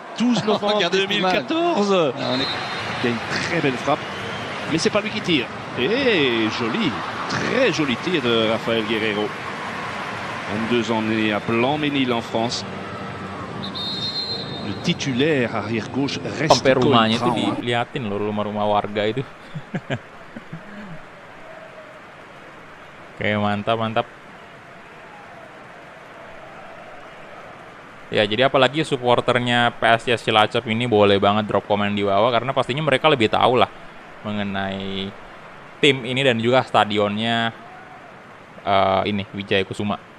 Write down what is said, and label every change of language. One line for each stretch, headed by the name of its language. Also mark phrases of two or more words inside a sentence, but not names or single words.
French: 12 novembre 2014. Il y a une très belle frappe, mais c'est pas lui qui tire. Et joli, très joli tir de Rafael Guerreiro. 22 ans né à Blanc-Ménil en France. Le titulaire arrière gauche reste
Indonesian: sampai rumahnya tuh diliatin loh, rumah-rumah warga itu. Oke, mantap. Ya, jadi apalagi supporternya PSIS Cilacap ini boleh banget drop komen di bawah karena pastinya mereka lebih tahu lah mengenai tim ini dan juga stadionnya ini Wijaya Kusuma.